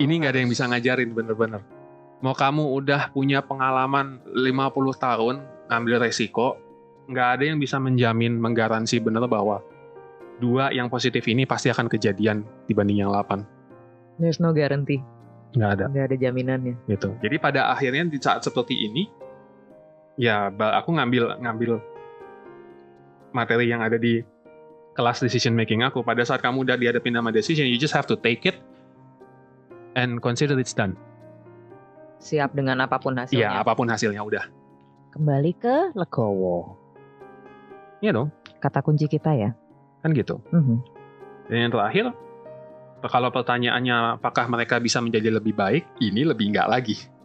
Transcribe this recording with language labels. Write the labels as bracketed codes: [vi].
[id] Ini nggak ada yang bisa ngajarin bener-bener. Mau kamu udah punya pengalaman 50 tahun ngambil resiko, nggak ada yang bisa menjamin, menggaransi bener bahwa 2 yang positif ini pasti akan kejadian dibanding yang 8. [en] There's no guarantee. [id] Nggak ada jaminannya. Gitu. Jadi pada akhirnya di saat seperti ini, ya aku ngambil materi yang ada di kelas decision making aku. Pada saat kamu udah dihadapin sama [en] decision, you just have to take it and consider it's done. [id] Siap dengan apapun hasilnya. Iya, apapun hasilnya udah. Kembali ke legowo. Iya dong. Kata kunci kita ya. Kan gitu. Dan yang terakhir, kalau pertanyaannya apakah mereka bisa menjadi lebih baik, ini lebih enggak lagi.